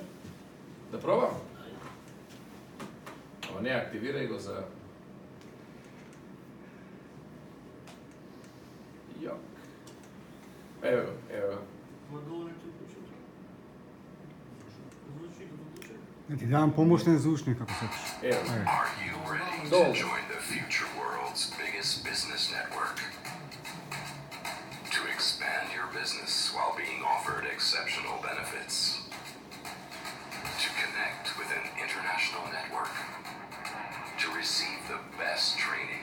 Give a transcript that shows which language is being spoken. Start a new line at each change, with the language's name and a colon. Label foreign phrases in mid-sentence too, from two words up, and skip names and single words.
Macedonian: Да пробам? Ама не, активирај го за... Јок. Ево го, ево го. Да ти давам помошен звучник ако сакаш. Ево.
English: Are you ready to
Macedonian: Долу.
English: join the future world's biggest business network? To expand your business while being offered exceptional benefits. To connect with an international network. To receive the best training.